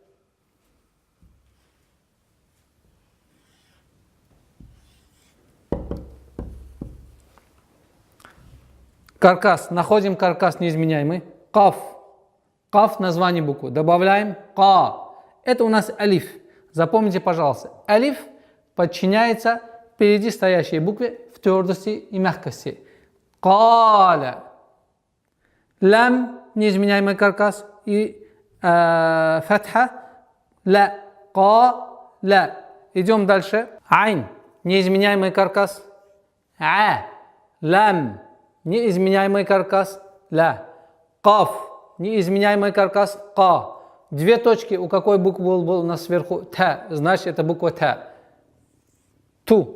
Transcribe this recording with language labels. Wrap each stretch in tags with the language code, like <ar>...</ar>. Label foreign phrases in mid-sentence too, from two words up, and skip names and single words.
<ru>Каркас. Находим каркас неизменяемый. Каф. Каф название буквы. Добавляем ка. Это у нас алиф. Запомните, пожалуйста. Алиф подчиняется впереди стоящей букве в твердости и мягкости. Каля. Лам неизменяемый каркас и фатха. Ла. Ка. Ла. Идем дальше. Айн. Неизменяемый каркас. А. Лам. Неизменяемый каркас. Ла. Каф. Неизменяемый каркас. Ка. Две точки. У какой буквы был у нас сверху? Та. Значит, это буква та. Ту.</ru>